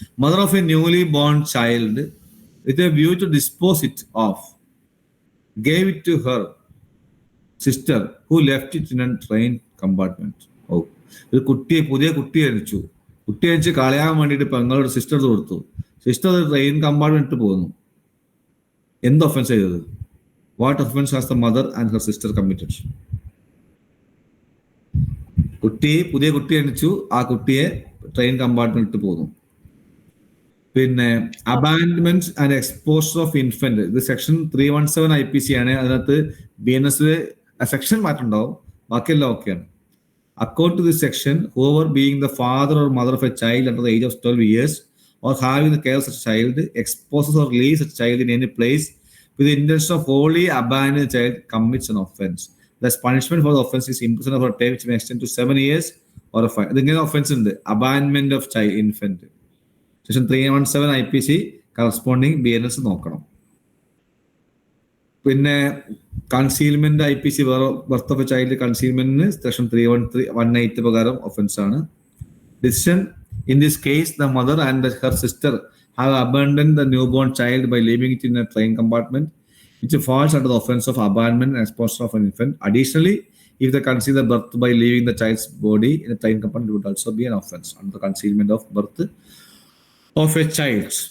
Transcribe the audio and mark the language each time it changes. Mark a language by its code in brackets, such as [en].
[en] Mother of a newly born child with a view to dispose it off gave it to her sister who left it in a train compartment. [ml] ഒരു പുതിയ കുട്ടിയെ ജനിച്ച് കളയാൻ വേണ്ടിയിട്ട് പെങ്ങളുടെ sister കൊടുത്തു. Sister train compartment പോകുന്നു. എന്ത് ഒഫൻസ് ചെയ്തത്? [en] What offence has the mother and her sister committed? [ml] പുതിയ കുട്ടി ജനിച്ചു, ആ കുട്ടിയെ ട്രെയിൻ കമ്പാർട്ട്മെന്റ് പോകുന്നു. പിന്നെ അബാൻഡ്മെന്റ് ആൻഡ് എക്സ്പോഷർ ഓഫ് ഇൻഫന്റ്, ഇത് സെക്ഷൻ 317 IPC ആണ്. അതിനകത്ത് BNS സെക്ഷൻ മാറ്റുണ്ടാവും, ബാക്കിയെല്ലാം ഓക്കെയാണ്. [en] According to this section, whoever being the father or mother of a child under the age of 12 years or having the care of such a child exposes or leaves such a child in any place with the intention of wholly abandoning the child commits an offense. Thus punishment for the offense is imprisonment for a term which may extend to 7 years or a fine. [ml] ഇതിങ്ങനെ offence ഉണ്ട്. അബാൻഡ്മെന്റ് of infant section 317 IPC corresponding BNS നോക്കണം. പിന്നെ concealment IPC birth of A child കൺസീൽമെന്റിന് section 318 പ്രകാരം offence ആണ്. [en] Decision in this case the mother and her sister have abandoned the new born child by leaving it in a train compartment which falls under the offence of abandonment and exposure of an infant. Additionally, if they conceal the birth by leaving the child's body in a train compartment, would also be an offense under the concealment of birth of a child.